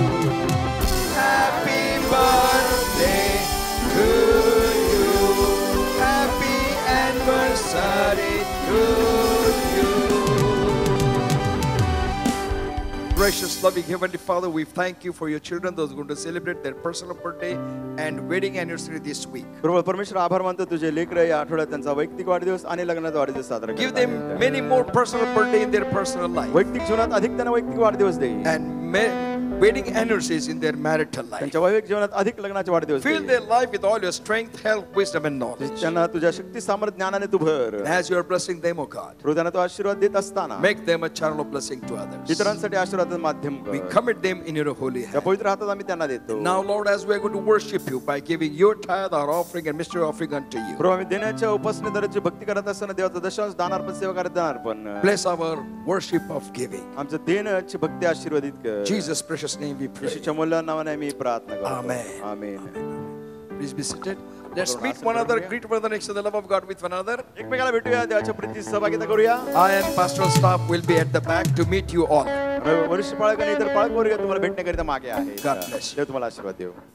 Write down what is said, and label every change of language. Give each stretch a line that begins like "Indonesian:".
English: Happy birthday to you. Happy anniversary to you. Gracious, loving Heavenly Father, we thank you for your children, those who are going to celebrate their personal birthday and wedding anniversary this week.
Marathi: प्रभू परमेश्वर आभार मानतो तुझे लेकरं या आठवड्यात त्यांचा वैयक्तिक वाढदिवस आणि लग्नाचा वाढदिवस साजरा
English: Give
Marathi: करत
English: them
Marathi: आहेत.
English: many more personal birthday in their personal life
Marathi: वैयक्तिक जीवनात अधिक त्यांना वैयक्तिक वाढदिवस दे.
English: and wedding anniversaries in their marital life.
Marathi: त्यांच्या वैयक्तिक जीवनात अधिक लग्नाचे वाढदिवस
English: Fill
Marathi: दे.
English: their life with all your strength, health, wisdom and knowledge.
Marathi: त्यांना तुझ्या शक्ती सामर्थ्य ज्ञानाने तू भर.
English: And as you are blessing them, O God,
Marathi: प्रभू त्यांना तू आशीर्वाद देत असताना
English: make them a channel of blessing to others.
Marathi: इतरांसाठी आशीर्वादाचं माध्यम
English: We
Marathi: कर.
English: commit them in your holy
Marathi: त्या
English: hand.
Marathi: पवित्र हातात आम्ही त्यांना देतो.
English: Now, Lord, as we are going to worship you by giving your tithe, our offering and mystery offering unto you,
Marathi: प्रभू आम्ही देण्याच्या उपासने दराची भक्ती करत असताना देवाचा दशांश दानार्पण सेवा करत दानार्पण
English: bless our worship of giving.
Marathi: आमचं देण्याची भक्ती आशीर्वादित कर.
English: Jesus' precious name we pray.
Marathi: येशूच्या मूल्यवान नावाने आम्ही प्रार्थना करतो.
English: Amen.
Marathi: Amen.
English: Please be seated. Let's meet one another, greet one another, exchange the love of God with one another.
Marathi: एकमेकाला भेटूया, देवाच्या प्रीतीत सहभागिता करूया.
English: I and pastoral staff will be at the back to meet you all.
Marathi: वरिष्ठ पाळक आणि इतर पाळक वर्ग तुम्हाला भेटण्याकरिता मागे आहे.
English: God bless you.
Marathi: देव तुम्हाला आशीर्वाद देव.